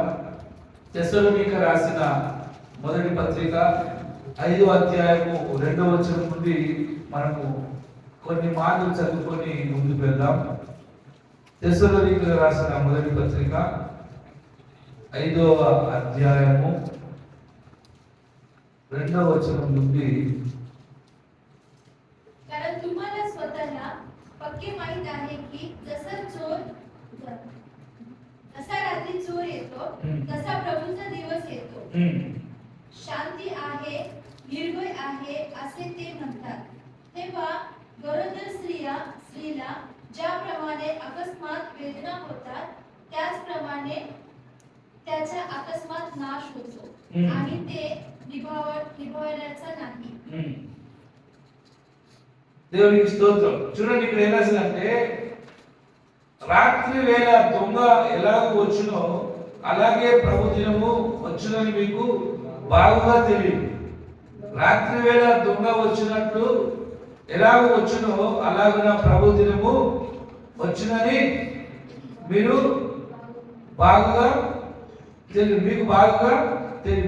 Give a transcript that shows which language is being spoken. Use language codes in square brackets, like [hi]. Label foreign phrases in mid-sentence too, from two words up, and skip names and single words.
[te] తెస్సలోనికీయులకు రాసిన మొదటి పత్రిక 5వ అధ్యాయము 2వ వచనం నుండి మనము కొన్ని మాటలు చదువుకొని ముందుకు వెళ్దాం. తెస్సలోనికీయులకు రాసిన మొదటి పత్రిక 5వ అధ్యాయము 2వ వచనం నుండి [mr] कारण तुम्हाला स्वतःला पक्के माहित आहे की जसा रात्री चोर येतो तसा प्रभूचा दिवस येतो. शांती आहे, निर्भय आहे असे ते म्हणतात. तेव्हा गरोदर स्त्रीला ज्याप्रमाणे अकस्मात वेदना होतात त्याचप्रमाणे त्याचा अकस्मात नाश होतो आणि ते निभावण्याचा नाही. [te] దేవునికి స్తోత్రం. చూడండి, ఇక్కడ ఏం రాసిందంటే రాత్రి వేళ దొంగ ఎలాగో వచ్చునో అలాగే ప్రభు దినము వచ్చునని మీకు బాగుగా తెలియదు. రాత్రి వేళ దొంగ వచ్చినట్లు ఎలాగో వచ్చునో అలాగున ప్రభు దినము వచ్చునని మీరు బాగుగా తెలియదు, మీకు బాగుగా తెలియదు.